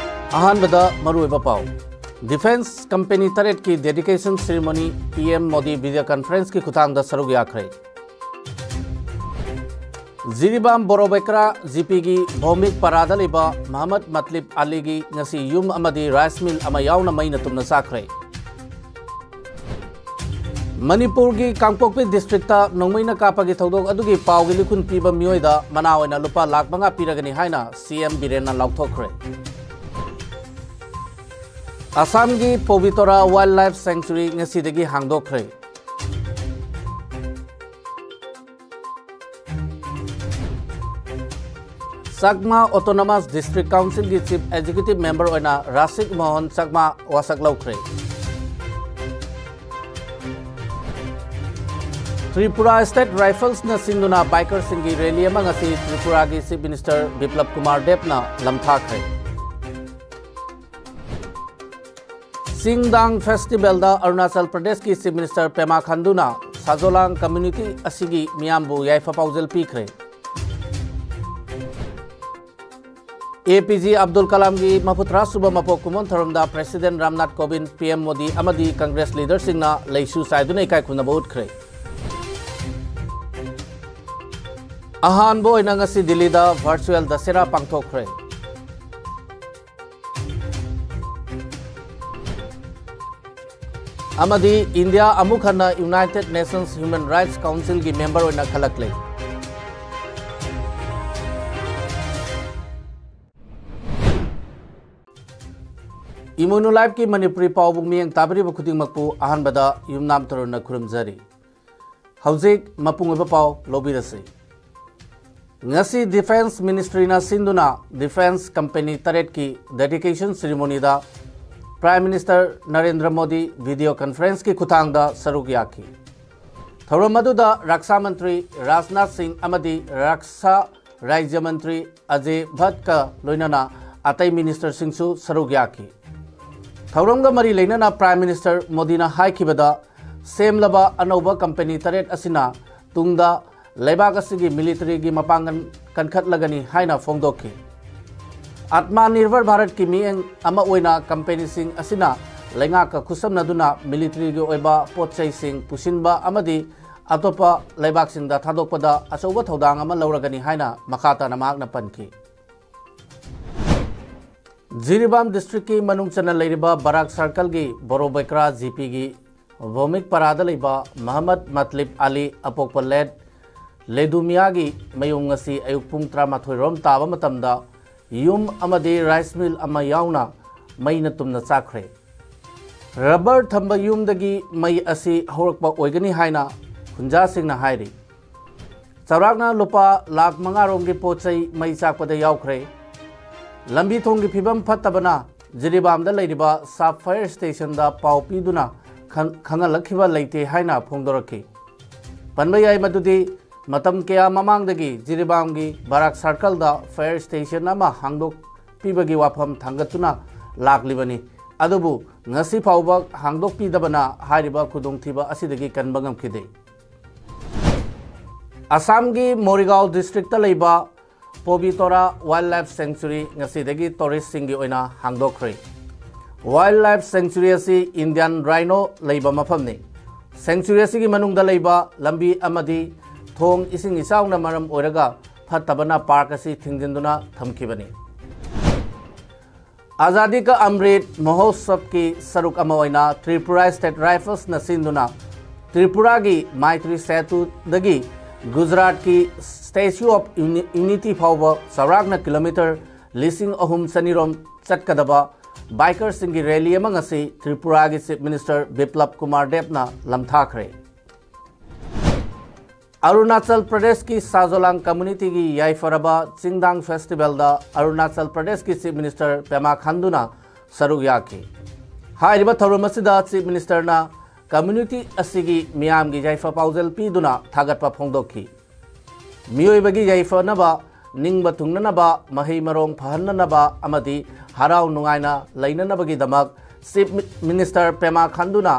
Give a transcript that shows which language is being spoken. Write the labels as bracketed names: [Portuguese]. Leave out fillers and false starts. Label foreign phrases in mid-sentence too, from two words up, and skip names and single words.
[Manipuri] अहानबदा मरुइबा पाव [English] defence company [Manipuri] तरेट की [English] dedication ceremony [Manipuri] पीएम मोदी [English] video conference [Manipuri] की खुतांग दा सरुग याखरे जिरीबाम बोरोबेकरा जीपी की भौमिक परादा लेबा मोहम्मद मतलिब अली की ngasi युम अमदी [English] rice mill [Manipuri] अमा यावना मैना तुमना साखरे मणिपुर की कांगपोकपी डिस्ट्रिक्ट नोंमैना कापागी थौदोक अदुगी पावगी लिखुन पीबा मियोयदा मनावैना लुपा लाख मंगा पीरगनी हाइना सीएम बिरेना लाउथोखरे असम की पोबितोरा वाइल्ड लाइफ सेंचुरी ngasi हांगदोखरे सकमा ऑटोनोमस डिस्ट्रिक्ट काउंसिल की [English] chief executive member [Manipuri] होना राशिक मोहन सकमा वासक लौखरे त्रिपुरा स्टेट राइफल्स न सिंधुना बाइकर सिंह की रैली त्रिपुरा की [English] chief minister [Manipuri] बिप्लब कुमार देव न लमथाखरे सिंगदांग फेस्टिवल दा अरुणाचल प्रदेश की [English] chief minister [Manipuri] पेमा खांडूना साजोलांग कम्युनिटी असिगी मियामबु याइफा पाउजल पीखरे एपीजे अब्दुल कलाम की मफुत्रा सुब मपोक कुमोन थरमदा प्रेसिडेंट रामनाथ कोविंद पीएम मोदी अमदी कांग्रेस लीडर सिंगना लेसु साइदुना इकाई खुनबा उठखरे अहानबो ओइना ngasi दिल्ली दा वर्चुअल दशहरा पांगथोखरे अमदी इंडिया अमुक हन्ना यूनाइटेड नेशंस ह्यूमन राइट्स काउंसिल की मेंबर होना खलकले इमोनो लाइफ की मणिपुरी पावबुंग मियंग ताबरी खुदिंगमकपु अहानबदा युमनाम तरुण खुरुमजरी हौजिक मपुंग पाव लोबिरसे ngasi डिफेंस मिनिस्ट्री ना सिंधुना [English] defence company [Manipuri] तरेट की [English] dedication ceremony [Manipuri] दा [English] prime minister [Manipuri] नरेंद्र मोदी [English] video conference [Manipuri] की खुतांग दा सरुक याखी थौरम मदुदा [Hindi] रक्षा मंत्री [Manipuri] राजनाथ सिंह अमदी [Hindi] रक्षा राज्य मंत्री [Manipuri] अजय भट्ट का लोइनाना अतई मिनिस्टर सिंहसु सरुक याखी थौरम गा मरी लेनाना [English] prime minister [Manipuri] मोदी ना हाइखिबदा सेमलबा अनौबा कंपनी तरेट असिना तुंगदा लेबाग असिगी मिलिट्री की मपांगन कनखतलगनी हाइना फोंदोखी आत्मनिर्भर भारत की मियंग अमा ओइना कंपनी सिंह असिना लेंगा का खुसमनदुना मिलिट्री की ओइबा पोचै सिंह पुसिनबा अमदी अतोपा लेबाग सिंह दा थादोकपदा अचौबा थौदांग अमा लौरगनी हाइना मखाता नमागना पनखी जिरीबाम डिस्ट्रिक्ट की मनुंग चना लेरिबा बराक सर्कल की बोरोबेकरा जीपी की भौमिक परादा लेबा मोहम्मद मतलिब अली अपोकपलेट लेदुमिया की मयूंग ngasi अयुक पुंग 13 रोम ताबा मतमदा युम अमदी राइस मिल अमा यावना मैना तुमना चाखरे रबर थंबा युमदगी मई असी हौरकपा ओइगनी हाइना खुंजा सिंगना हाइरी चौराकना लुपा लाख मंगा रोम की पोचै मई चाकपदा यावखरे लंबी थोंग की फिबम फत्तबना जिरीबामदा लेरिबा साफ [English] fire station [Manipuri] दा पाव पीदुना खंगलखिबा लेते हाइना फोंदोरखी पनबा याई मदुदी मतम क्या ममांगदगी जिरीबाम की बराक सर्कल दा [English] fire station [Manipuri] अमा हांगदोक पीबगी वाफम थांगतुना लाकलिबनी अदुबु ngasi फाउबा हांगदोक पीदबना हारिबा खुदोंथिबा असिदगी कनबंगम खिदे असम की मोरिगांव डिस्ट्रिक्ट लेबा पोबितोरा [English] wildlife sanctuary [Manipuri] ngasi टूरिस्ट सिंगी ओइना हांगदोखरे वाइल्ड लाइफ सेंचुरी असि [English] Indian rhino [Manipuri] लेबा मफमनी सेंचुरी असि की मनुंगदा लेबा लंबी अमदी थोंग इसिंग इसाउना मरम ओरगा फत्तबना पार्क असि थिंगजिंदुना थमखिबनी आजादी का अमृत महोत्सव की सरुक अमोइना त्रिपुरा स्टेट राइफल्स न सिंधुना त्रिपुरा की माइत्री सेतु दगी गुजरात की स्टैच्यू ऑफ यूनिटी फाउबा सौरागना किलोमीटर लिसिंग अहुम सनीरोम चटकदबा बाइकर सिंह की रैली अमंगसी त्रिपुरा की [English] chief minister [Manipuri] बिप्लब कुमार देव न लमथाखरे अरुणाचल प्रदेश की साजोलांग कम्युनिटी की याइफरबा सिंगदांग फेस्टिवल दा अरुणाचल प्रदेश की [English] chief minister [Manipuri] पेमा खांडूना सरुक याखी हाइरिबा थौरम असिदा [English] chief minister [Manipuri] ना कम्युनिटी असिगी मियाम की याइफा पाउजल पीदुना थागतपा फोंदोखी मियोइबगी याइफनबा निंगबा थुंगनबा मही मरोंग फहननबा अमदी हराव नुंगाइना लैननबगी दमक [English] chief minister [Manipuri] पेमा खांडूना